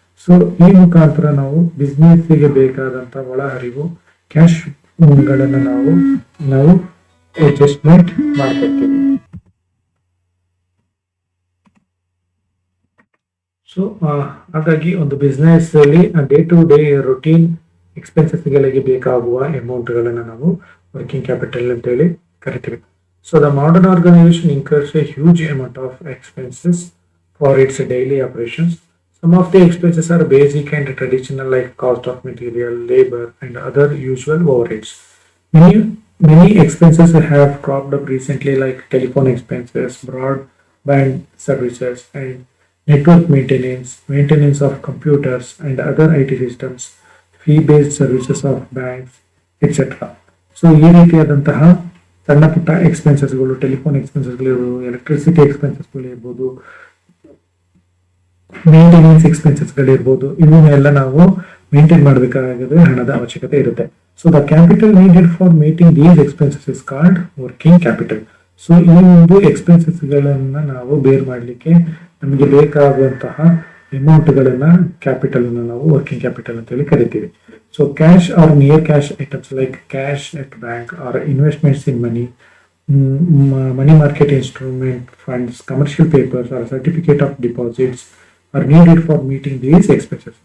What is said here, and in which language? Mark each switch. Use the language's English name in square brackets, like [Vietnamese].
[Kannada] So ಈ ಮುಖಾಂತರ ನಾವು ಬಿಸ್ನೆಸ್ಗೆ ಬೇಕಾದಂತ ಒಳಹರಿವು ಕ್ಯಾಶ್ ಗಳನ್ನ ನಾವು ಅಡ್ಜಸ್ಟ್ಮೆಂಟ್ ಮಾಡ್ಕೊಳ್ತೀವಿ. ಸೊ ಹಾಗಾಗಿ ಒಂದು ಬಿಸ್ನೆಸ್ ಅಲ್ಲಿ day to day routine expenses ಗಳಿಗೆ ಬೇಕಾಗುವ ಅಮೌಂಟ್ ಗಳನ್ನ ನಾವು ವರ್ಕಿಂಗ್ ಕ್ಯಾಪಿಟಲ್ ಅಂತ ಹೇಳಿ ಕರಿತೀವಿ. [English] So the modern organisation incurs a huge amount of expenses for its daily operations. Some of the expenses are basic and traditional, like cost of material, labor, and other usual overheads. Many expenses have cropped up recently, like telephone expenses, broadband services, and network maintenance of computers and other IT systems, fee-based services of banks, etc. [Kannada] So ಈ ರೀತಿಯಾದಂತಹ ಸಣ್ಣ ಪುಟ್ಟ ಎಕ್ಸ್ಪೆನ್ಸಸ್ಗಳು, telephone ಎಕ್ಸ್ಪೆನ್ಸಸ್ಗಳಿರ್ಬೋದು, electricity ಎಕ್ಸ್ಪೆನ್ಸಸ್ಗಳು ಇರ್ಬೋದು, maintenance ಎಕ್ಸ್ಪೆನ್ಸಸ್ಗಳಿರ್ಬೋದು, ಇವನ್ನೆಲ್ಲ ನಾವು maintain ಮಾಡಬೇಕಾಗಿದೆ, ಹಣದ ಅವಶ್ಯಕತೆ ಇರುತ್ತೆ. [English] So the capital needed for meeting these expenses is called working capital. [Kannada] So ಈ ಒಂದು ಎಕ್ಸ್ಪೆನ್ಸಸ್ಗಳನ್ನ ನಾವು ಬೇರ್ ಮಾಡಲಿಕ್ಕೆ ನಮಗೆ ಬೇಕಾಗುವಂತಹ ಅಮೌಂಟ್ ಗಳನ್ನ ಕ್ಯಾಪಿಟಲ್ ಅನ್ನ ನಾವು ವರ್ಕಿಂಗ್ ಕ್ಯಾಪಿಟಲ್ ಅಂತ ಹೇಳಿ ಕರಿತೀವಿ. [English] So cash or near cash items like cash at bank or investments in money market instrument funds, commercial papers, or certificate of deposits are needed for meeting these expenses.